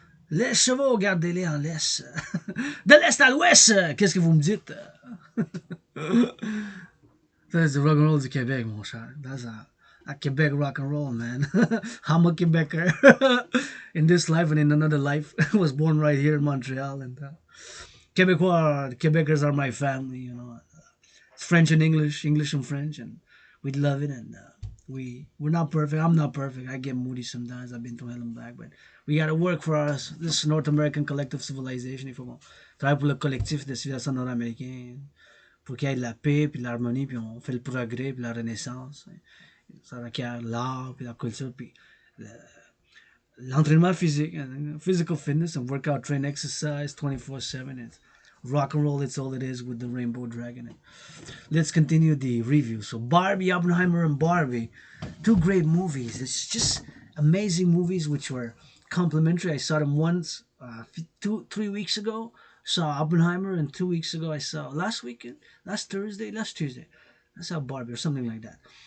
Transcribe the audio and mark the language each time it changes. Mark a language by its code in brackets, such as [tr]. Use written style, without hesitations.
[fr] Les chevaux, gardez-les en laisse. De l'est à l'ouest, qu'est-ce que vous me dites? [en] That's the rock and roll [fr] du Québec, mon cher. [en] That's a Quebec rock and roll, man. I'm a Quebecer. In this life and in another life. I was born right here in Montreal. And Quebecois, Quebecers are my family, you know. It's French and English, English and French, and we love it. And we're not perfect. I'm not perfect. I get moody sometimes. I've been through hell and back, but we gotta work for us. This North American collective civilization. [fr] Il faut travailler pour le collectif de civilisation nord-américaine, pour qu'il y ait de la paix, puis de l'harmonie, puis on fait le progrès, puis la renaissance. Ça requiert l'art, puis la culture, puis l'entraînement physique, [en] physical fitness, and workout, train, exercise 24/7. It's rock and roll, it's all it is with the Rainbow Dragon. Let's continue the review. So Barbie, Oppenheimer, and Barbie, two great movies. It's just amazing movies which were complementary. I saw them once 3 weeks ago. Saw Oppenheimer, and 2 weeks ago I saw last Tuesday I saw Barbie or something like that.